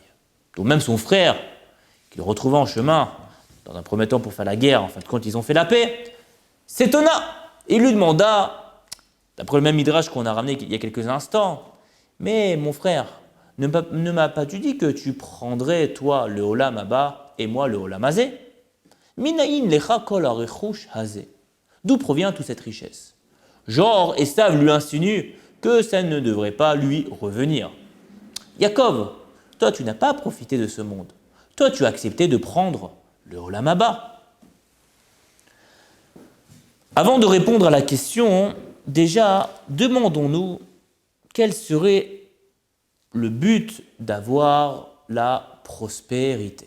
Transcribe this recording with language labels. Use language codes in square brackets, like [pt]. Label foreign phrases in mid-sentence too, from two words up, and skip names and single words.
[fr] Donc même son frère, qu'il retrouva en chemin, dans un premier temps pour faire la guerre, en fin de compte ils ont fait la paix, s'étonna et lui demanda, d'après le même midrash qu'on a ramené il y a quelques instants, « Mais mon frère, ne m'as pas-tu dit que tu prendrais, toi, [he] העולם הבא [fr] et moi, [he] העולם הזה? מניין לך כל הרכוש הזה. [fr] D'où provient toute cette richesse? Genre, Esav lui insinue que ça ne devrait pas lui revenir. Yaakov, toi, tu n'as pas profité de ce monde. Toi, tu as accepté de prendre [he] העולם הבא. [fr] Avant de répondre à la question, déjà, demandons-nous quel serait le but d'avoir la prospérité.